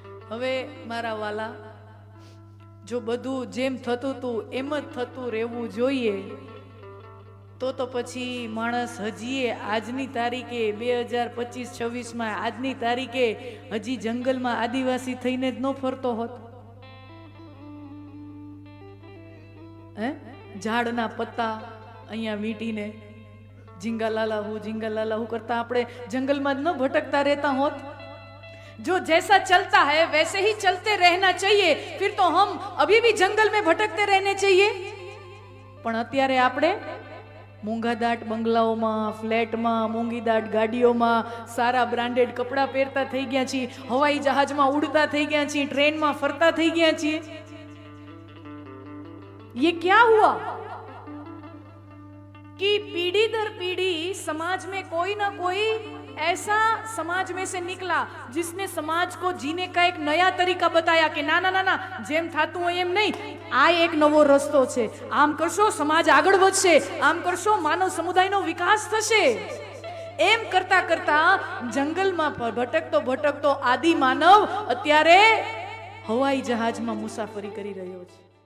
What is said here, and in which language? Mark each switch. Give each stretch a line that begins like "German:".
Gujarati: હવે મારા વાલા, જો બધું જેમ થતું હતું એમ જ થતું રહેવું જોઈએ તો પછી માણસ હજીએ આજની તારીખે 2025-26 આજની તારીખે હજી જંગલમાં આદિવાસી થઈને જ ન ફરતો હોત. ઝાડના પત્તા અહીંયા વીંટીને झिंगा लाला हूँ करता આપણે જંગલમાં ન ભટકતા રહેતા હોત.
Hindi: जो जैसा चलता है वैसे ही चलते रहना चाहिए, फिर तो हम अभी भी जंगल में भटकते रहने चाहिए.
Gujarati: પણ અત્યારે આપણે મોંઘાદાટ બંગલાઓમાં, ફ્લેટમાં, મોંઘીદાટ ગાડીઓમાં, સારા બ્રાન્ડેડ કપડાં પહેરતા થઈ ગયા છીએ, હવાઈ જહાજમાં ઉડતા થઈ ગયા છીએ, ટ્રેનમાં ફરતા થઈ ગયા છીએ.
Hindi: ये क्या हुआ कि पीढ़ी दर पीढ़ी समाज में कोई ना कोई ऐसा समाज में से निकला जिसने समाज को जीने का एक नया तरीका बताया कि ना ना ना ना,
Gujarati: जेम थातुं होय एम नहीं, आ एक नवो रस्तो छे, आम करशो समाज आगळ વધશે, આમ કરશો માનવ સમુદાયનો વિકાસ થશે. એમ કરતા કરતા જંગલમાં ભટકતો ભટકતો આદિ માનવ અત્યારે હવાઈ જહાજમાં મુસાફરી કરી રહ્યો છે.